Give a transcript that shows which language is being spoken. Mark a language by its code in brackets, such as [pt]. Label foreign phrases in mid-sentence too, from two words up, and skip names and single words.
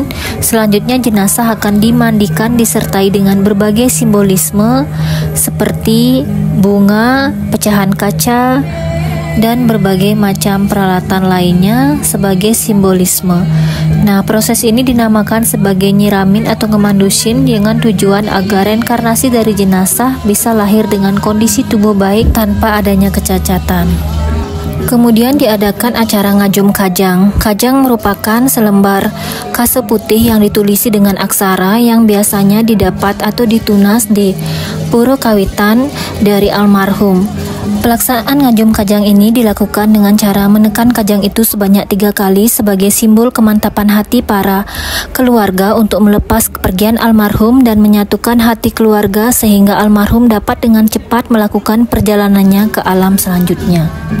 [id] Selanjutnya jenazah akan dimandikan disertai dengan berbagai simbolisme seperti bunga, pecahan kaca, dan berbagai macam peralatan lainnya sebagai simbolisme. Nah, proses ini dinamakan sebagai nyiramin atau ngemandusin dengan tujuan agar reinkarnasi dari jenazah bisa lahir dengan kondisi tubuh baik tanpa adanya kecacatan. Kemudian diadakan acara ngajum kajang. Kajang merupakan selembar kase putih yang ditulisi dengan aksara yang biasanya didapat atau ditunas di puro kawitan dari almarhum. Pelaksanaan ngajum kajang ini dilakukan dengan cara menekan kajang itu sebanyak 3 kali sebagai simbol kemantapan hati para keluarga untuk melepas kepergian almarhum dan menyatukan hati keluarga sehingga almarhum dapat dengan cepat melakukan perjalanannya ke alam selanjutnya.